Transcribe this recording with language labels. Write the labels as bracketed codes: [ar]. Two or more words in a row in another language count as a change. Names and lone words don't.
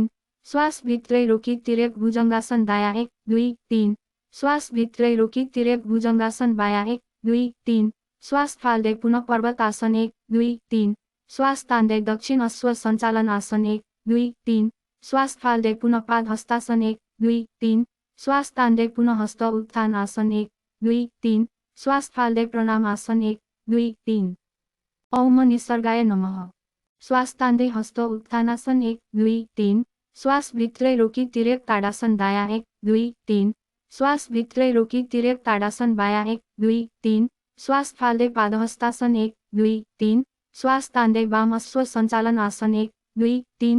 [ne] श्वास भित्रै रोकी तिर्यक भुजङ्गासन दायाँ 1, 2, 3। श्वास भित्रै रोकी तिर्यक भुजङ्गासन बायाँ 1, 2, 3। श्वास फाल्दै पुनः पर्वतासन 1, 2, 3। श्वास तान्दै दक्षिण अश्व सञ्चालन आसन 1, 2, 3। श्वास फाल्दै पुनः पाद हस्तासन 1, 2, 3। श्वास तान्दै पुनः हस्त उत्थान आसन 1, 2, 3। श्वास फाल्दै प्रणाम आसन 1, 2, 3। [sa] ओम निसर्गाय नमः। [ne] श्वास तान्दै हस्त उत्थानासन 1, 2, 3। श्वास भित्रै रोकी तिर्यक ताडासन दायाँ 1, 2, 3। श्वास भित्रै रोकी तिर्यक ताडासन बायाँ 1, 2, 3। श्वास फाल्दै पादहस्तासन 1, 2, 3। श्वास तान्दै वाम अश्व सञ्चालन आसन 1, 2, 3।